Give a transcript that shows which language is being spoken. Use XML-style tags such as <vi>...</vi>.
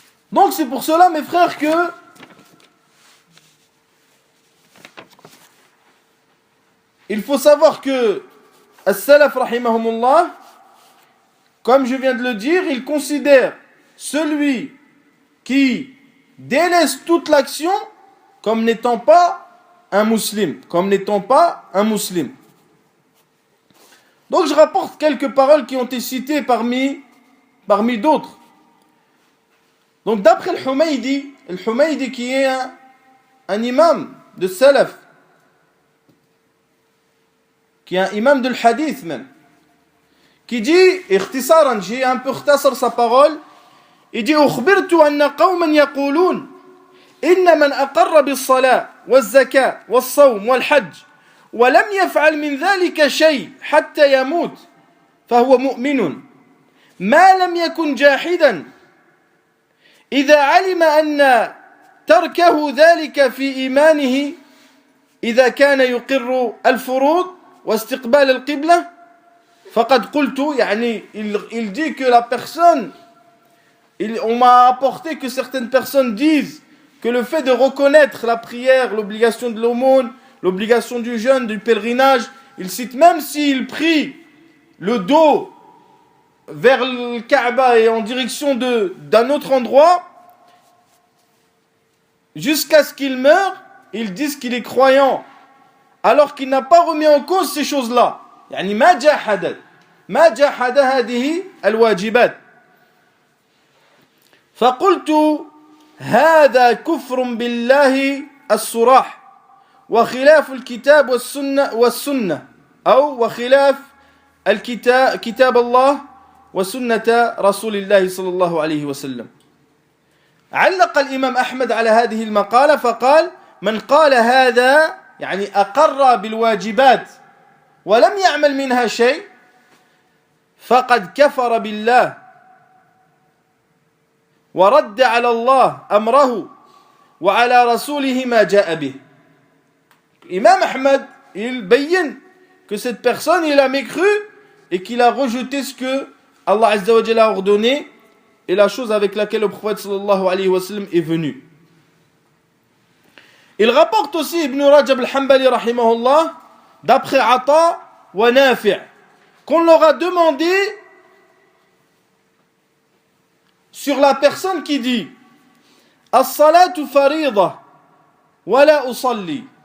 <fr>Donc c'est pour cela, mes frères, que il faut savoir que as-salaf rahimahumullah, comme je viens de le dire, ils considèrent celui qui délaisse toute l'action comme n'étant pas un musulman, Donc je rapporte quelques paroles qui ont été citées parmi d'autres. Donc d'après Al-Humaydi qui est un imam de salaf, qui est un imam de l'hadith même, qui dit, ikhtisaran, j'ai un peu khtasar sa parole, il dit,</fr> <ar>أخبرت أن قوما يقولون إن من أقر بالصلاة والزكاة والصوم والحج ولم يفعل من ذلك شيء حتى يموت فهو مؤمن ما لم يكن جاحدا إذا علم أن تركه ذلك في إيمانه إذا كان يقر الفروض واستقبال القبلة فقد قلت.</ar> <fr>يعني il dit que la personne, on m'a apporté que certaines personnes disent que le fait de reconnaître la prière, l'obligation de l'aumône, l'obligation du jeûne, du pèlerinage, il cite même s'il prie le dos vers le Kaaba et en direction d'un autre endroit, jusqu'à ce qu'il meure, ils disent qu'il est croyant, alors qu'il n'a pas remis en cause ces choses-là.</fr> <ar>يعني ما جحد هذه الواجبات. فقلت هذا كفر بالله الصراح وخلاف الكتاب والسنة أو وخلاف كتاب الله وسنة رسول الله صلى الله عليه وسلم. علق الإمام أحمد على هذه المقالة فقال من قال هذا يعني أقر بالواجبات ولم يعمل منها شيء فقد كفر بالله ورد على الله أمره وعلى رسوله ما جاء به.</ar> <fr>Imam Ahmad, il bayyine que cette personne, il a mécru et qu'il a rejeté ce que Allah Azza wa Jalla a ordonné et la chose avec laquelle le prophète sallallahu alayhi wa sallam est venu. Il rapporte aussi Ibn Rajab al-Hanbali rahimahullah, d'après Ata wa Nafi', qu'on leur a demandé sur la personne qui dit</fr> <ar>as-salatu farida wa la usalli.</ar>